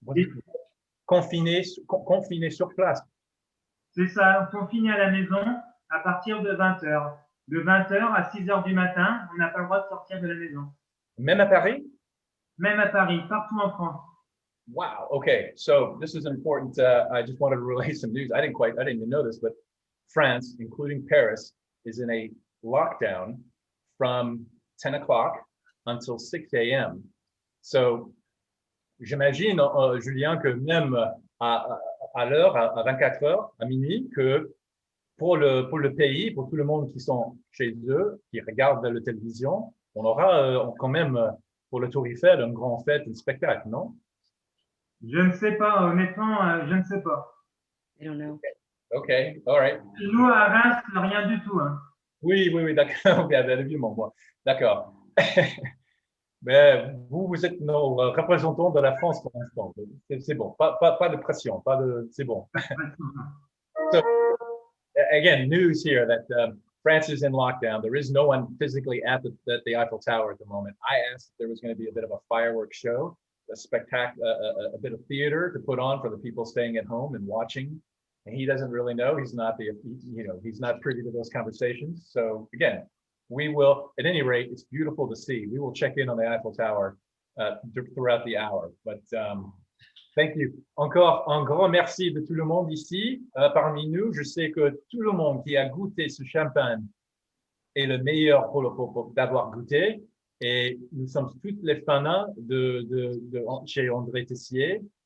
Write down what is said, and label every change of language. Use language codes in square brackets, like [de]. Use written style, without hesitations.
[fr] Oui. Confiné sur place? C'est ça, confiné à la maison à partir de 20h. De 20h à 6h du matin, on n'a pas le droit de sortir de la maison. Même à Paris? Même à Paris, partout en France. [en] Wow. Okay. So this is important. I just wanted to relay some news. I didn't even know this, but France, including Paris, is in a lockdown from 10 o'clock until 6 a.m. [fr] So j'imagine, Julien, que même à l'heure, à 24 heures, à minuit, que pour le pays, pour tout le monde qui sont chez eux, qui regardent la télévision, on aura quand même, pour le Tour Eiffel, une grande fête, un spectacle, non? Je ne sais pas, honnêtement, je ne sais pas. [en] I don't know. Okay, all right. [fr] Nous, à Reims, rien du tout. Hein. Oui, d'accord. Bien évidemment, moi. D'accord. Mais vous êtes nos représentants de la France pour l'instant. C'est bon. Pas de pression. C'est bon. [en] So, again, news here that France is in lockdown. There is no one physically at the Eiffel Tower at the moment. I asked if there was going to be a bit of a fireworks show, a spectacle, a bit of theater to put on for the people staying at home and watching. And he doesn't really know. He's not he's not privy to those conversations. So again, we will, at any rate, it's beautiful to see. We will check in on the Eiffel Tower throughout the hour. But thank you. [fr] Encore un grand merci de tout le monde ici parmi nous. Je sais que tout le monde qui a goûté ce champagne est le meilleur pour d'avoir goûté. Et nous sommes toutes les fans chez André Tixier.